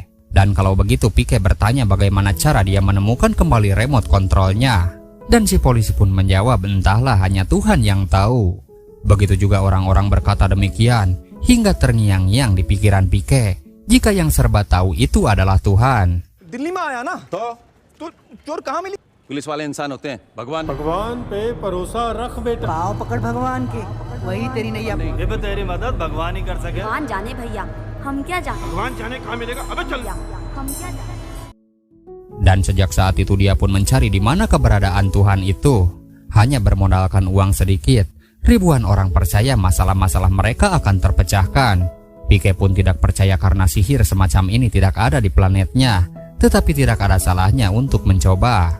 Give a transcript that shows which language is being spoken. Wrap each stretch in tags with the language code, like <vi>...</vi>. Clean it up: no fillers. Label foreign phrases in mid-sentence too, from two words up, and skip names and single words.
<id>Dan kalau begitu Pike bertanya bagaimana cara dia menemukan kembali remote kontrolnya. Dan si polisi pun menjawab entahlah, hanya Tuhan yang tahu. Begitu juga orang-orang berkata demikian, hingga terngiang-ngiang di pikiran Pike jika yang serba tahu itu adalah Tuhan.</id> <hi>दिल्ली में आया ना तो चोर कहाँ मिली? पुलिस वाले इंसान होते हैं, भगवान पे भरोसा रख बेटा। पाँव पकड़ भगवान के, वही तेरी नैया। तेरी मदद भगवान ही कर सके। भगवान जाने भैया, हम क्या जाने? भगवान जाने कहाँ मिलेगा? अबे चल। हम क्या जाने?</hi> <id>Dan sejak saat itu dia pun mencari di mana keberadaan Tuhan itu. Hanya bermodalkan uang sedikit, ribuan orang percaya masalah-masalah mereka akan terpecahkan. Pike pun tidak percaya karena sihir semacam ini tidak ada di planetnya, tetapi tidak ada salahnya untuk mencoba.</id>